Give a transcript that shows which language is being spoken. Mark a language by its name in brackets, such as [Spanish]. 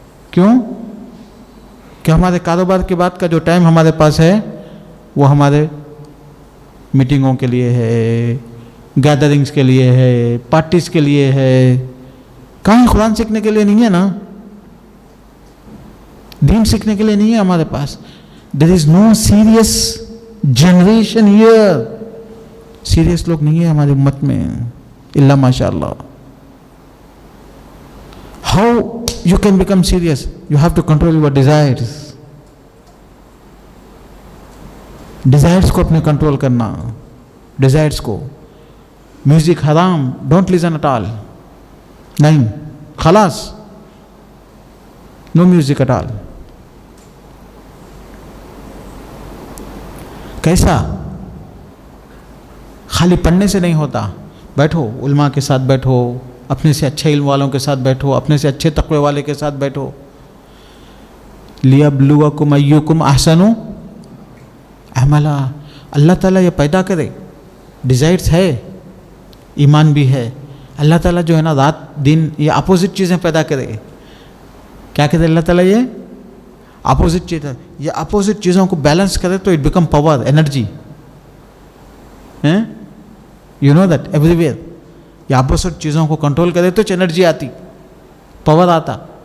[Urdu] کیوں؟ کہ ہمارے کاروبار کے بعد کا جو ٹائم ہمارے پاس ہے وہ ہمارے میٹنگوں کے لیے ہے، گیدرنگز کے لیے ہے، پارٹیز کے لیے ہے. کہیں قرآن سیکھنے کے لیے نہیں ہے نا، دین سیکھنے کے لیے نہیں ہے ہمارے پاس. [English] There is no serious generation here. [Urdu] Serious لوگ نہیں ہیں ہماری امت میں الا ماشاء اللہ. [English] How you can become serious? You have to control your desires. [Urdu] Desires کو اپنے کنٹرول کرنا. [English] Desires کو. Music حرام، don't listen at all. نہیں، خلاص، نو میوزک اٹ آل. [Urdu] کیسا؟ خالی پڑھنے سے نہیں ہوتا. بیٹھو، علماء کے ساتھ بیٹھو، اپنے سے اچھے علم والوں کے ساتھ بیٹھو، اپنے سے اچھے تقوی والے کے ساتھ بیٹھو. [Arabic] لِيَبْلُوَكُمْ أَيُّكُمْ أَحْسَنُ عَمَلًا. [Urdu] اللہ تعالیٰ یہ پیدا کرے، ڈیزائرز ہے، ایمان بھی ہے. اللہ تعالیٰ جو ہے نا رات دن یہ اپوزٹ چیزیں پیدا کرے. کیا کہتے اللہ تعالیٰ؟ یہ اپوزٹ چیز ہے. یہ اپوزٹ چیزوں کو بیلنس کرے تو [English] It becomes power, energy. You know that everywhere. [Urdu] یہ اپوزٹ چیزوں کو کنٹرول کرے تو انرجی آتی، پاور آتا.